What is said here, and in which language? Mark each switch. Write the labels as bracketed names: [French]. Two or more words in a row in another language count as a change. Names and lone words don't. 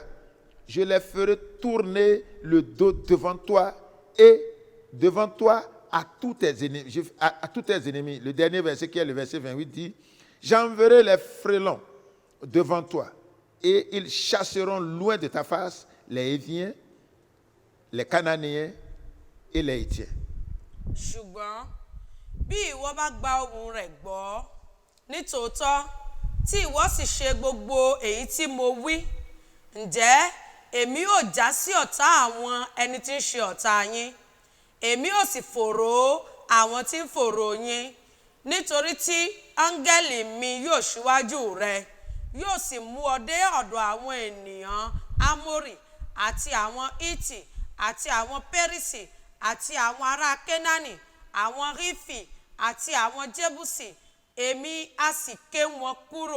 [French] Je les ferai tourner le dos devant toi et devant toi à tous tes ennemis. À tous tes ennemis. Le dernier verset qui est le verset 28 dit, j'enverrai les frelons devant toi et ils chasseront loin de ta face les Héviens, les Cananéens et les Hétiens. [Yoruba] Ṣùgbọ́n bí ìwọ bá gba ohùn rẹ̀ gbọ́ nítòótọ́ tí ìwọ sì ṣe gbogbo èyí tí mo wí, ǹjẹ́ èmi ò já sí ọ̀tá àwọn ẹni tí ń ṣe ọ̀tá yín, èmi ò sì fòòró àwọn tí ń fòòró yín, nítorí tí áńgẹ́lì mi yóò ṣíwájú rẹ, yóò sì mú ọ dé ọ̀dọ̀ àwọn ènìyàn Ámórì àti àwọn Hítì àti àwọn Pérísì àti àwọn ará Kénáánì, àwọn Rífì àti àwọn Jébúsì, èmi á sì ké wọn kúrò.